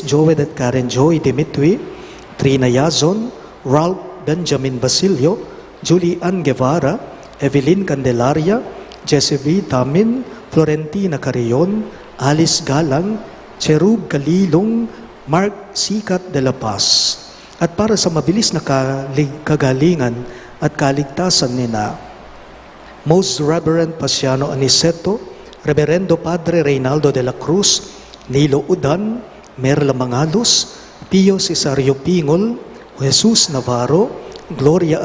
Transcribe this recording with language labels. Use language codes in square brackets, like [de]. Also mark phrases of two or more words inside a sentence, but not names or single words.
[tl] Joed at Karen Joy Dimitri, Trina Yazon, Ralph Benjamin Basilio, Julie Ann Guevara, Evelyn Candelaria, Jessie V. Tamin, Florentina Carrion, Alice Galang, Cherub Kalilong, Mark Sikat de la Paz. At para sa mabilis na kagalingan at kaligtasan nina [en] Most Reverend [tl] Pasiano Aniceto, Reverendo Padre Reynaldo de la Cruz, Nilo Udan, Merla Mangalos, Pio Cesario Pingol, Jesus Navarro, Gloria